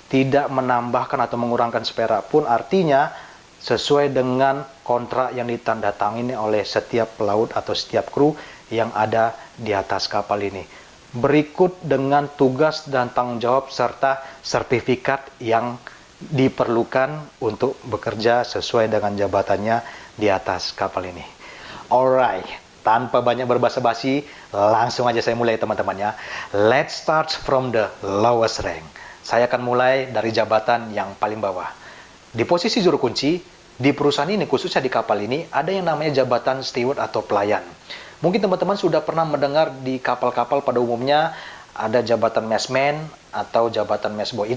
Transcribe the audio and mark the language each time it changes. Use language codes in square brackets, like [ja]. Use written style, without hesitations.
[id] Tidak menambahkan atau mengurangkan seperak pun, artinya sesuai dengan kontrak yang ditandatangani oleh setiap pelaut atau setiap kru yang ada di atas kapal ini. Berikut dengan tugas dan tanggung jawab serta sertifikat yang diperlukan untuk bekerja sesuai dengan jabatannya di atas kapal ini. Alright, tanpa banyak berbasa-basi, langsung aja saya mulai teman-teman ya. [en] Let's start from the lowest rank. [id] Saya akan mulai dari jabatan yang paling bawah. Di posisi juru kunci, di perusahaan ini, khususnya di kapal ini, ada yang namanya jabatan steward atau pelayan. Mungkin teman-teman sudah pernah mendengar di kapal-kapal pada umumnya ada jabatan messman atau jabatan messboy.